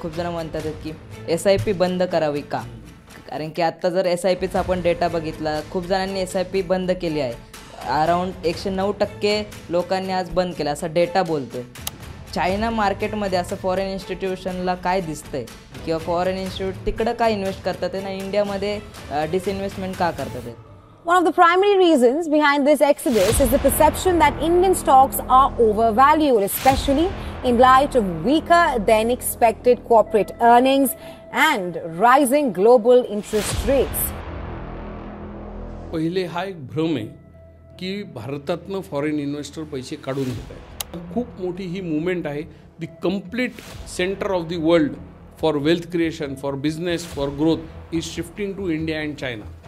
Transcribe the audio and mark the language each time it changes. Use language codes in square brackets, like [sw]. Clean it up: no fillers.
[mr] खूप जण म्हणतात की SIP बंद करावी का, कारण की आत्ता जर SIPचा आपण डेटा बघितला, खूप जणांनी SIP बंद केली आहे. अराऊंड 109% लोकांनी आज बंद केला असा डेटा बोलतोय. चायना मार्केटमध्ये असं फॉरेन इन्स्टिट्यूशनला काय दिसतंय किंवा फॉरेन इन्स्टिट्यूट तिकडं काय इन्व्हेस्ट करतात ना, इंडियामध्ये डिसइन्व्हेस्टमेंट का करतात? [en] One of the primary reasons behind this exodus is the perception that Indian stocks are overvalued, especially in light of weaker than expected corporate earnings and rising global interest rates. [mr] पहिले हा एक भ्रम आहे की भारतातनं foreign investor पैसे काढून घेत आहेत. खूप मोठी ही मूवमेंट आहे. [en] The complete centre of the world for wealth creation, for business, for growth is shifting to India and China.